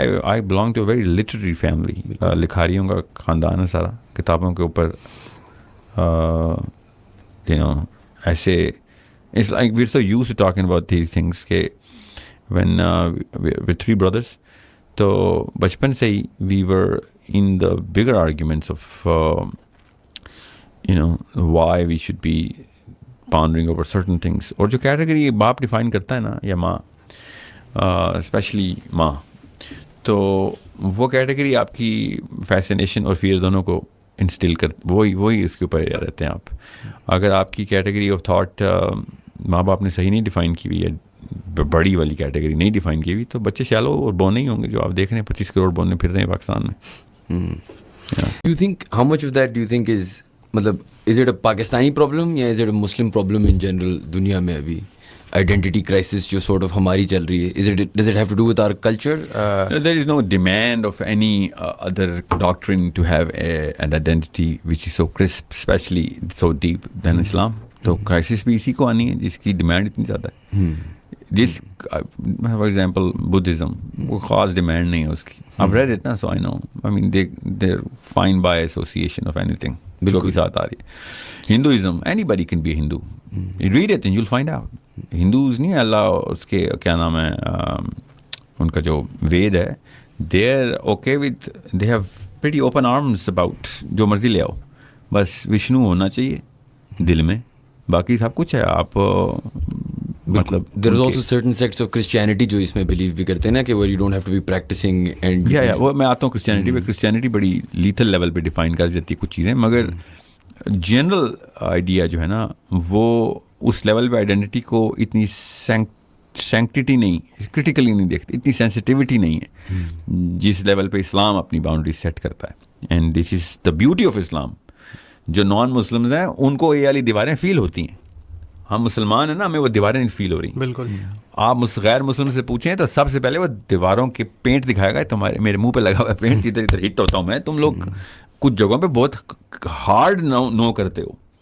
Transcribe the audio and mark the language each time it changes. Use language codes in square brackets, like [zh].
[en] I belong to a very literary family. [ur] لکھاریوں کا خاندان ہے سارا, کتابوں کے اوپر, you know, ایسے. [en] It's like we're so used to talking about these things کہ when we're three brothers, [ur] تو بچپن سے ہی [en] we were in the bigger arguments of you know why we should be pondering over certain things. [ur] اور جو category باپ define کرتا ہے نا, یا ماں, اسپیشلی ماں, تو وہ کیٹیگری آپ کی فیسنیشن اور فیئر دونوں کو انسٹل وہی اس کے اوپر رہتے ہیں آپ. اگر آپ کی کیٹیگری آف تھاٹ ماں باپ نے صحیح نہیں ڈیفائن کی ہوئی ہے, بڑی والی کیٹیگری نہیں ڈیفائن کی ہوئی, تو بچے شیلو اور بونے ہی ہوں گے جو آپ دیکھ رہے ہیں 25 کروڑ بونے پھر رہے ہیں پاکستان میں. [en] You think, how much of that do you think is it a Pakistani problem, یا is it a Muslim problem in general [ur] دنیا میں ابھی? آئیڈینٹی کرائسس جو سورٹ آف ہماری چل رہی ہے, [en] does it have to do with our culture? There is no demand of any other doctrine to have an identity which is so crisp, especially so deep than Islam. [ur] تو crisis بھی اسی کو آنی ہے جس کی ڈیمانڈ اتنی زیادہ ہے. جس فار ایگزامپل بدھزم, وہ خاص ڈیمانڈ نہیں ہے اس کی. [en] I've read it نا, so I know. I mean they're fine by association of anything [ur] جو بھی ساتھ آ رہی ہے. [en] Hinduism, anybody can be a Hindu. You read it and you'll find out. [ur] Hindus نہیں, اللہ اس کے کیا نام ہے, ان کا جو وید ہے, [en] they're okay with, they have pretty open arms about [ur] جو مرضی لے آؤ, بس وشنو ہونا چاہیے دل میں, باقی سب کچھ ہے. آپ مطلب [en] there is also certain sects of Christianity [ur] جو اس میں [en] believe بھی کرتے ہیں نا کہ where you don't have to be practicing and [ur] وہ میں آتا ہوں کرسچینٹی پہ. کرسچینٹی بڑی لیتھل لیول پہ ڈیفائن کر جاتی ہے کچھ چیزیں, مگر جنرل آئیڈیا جو ہے نا وہ اس لیول پہ آئیڈینٹی کو اتنی سینکٹیٹی نہیں, کرٹیکلی نہیں دیکھتے, اتنی سینسٹیوٹی نہیں ہے جس لیول پہ اسلام اپنی باؤنڈری سیٹ کرتا ہے. [en] And this is the beauty of Islam. [ur] جو نان مسلمز ہیں ان کو یہ والی دیواریں فیل ہوتی ہیں. ہم مسلمان ہیں نا, ہمیں وہ دیواریں نہیں فیل ہو رہی. بالکل. آپ غیر مسلم سے پوچھیں تو سب سے پہلے وہ دیواروں کے پینٹ دکھائے گا, تمہارے میرے منہ پہ لگا ہوا ہے پینٹ, ادھر ادھر ہٹ ہوتا ہوں میں, تم لوگ کچھ جگہوں پہ بہت ہارڈ نو کرتے ہو.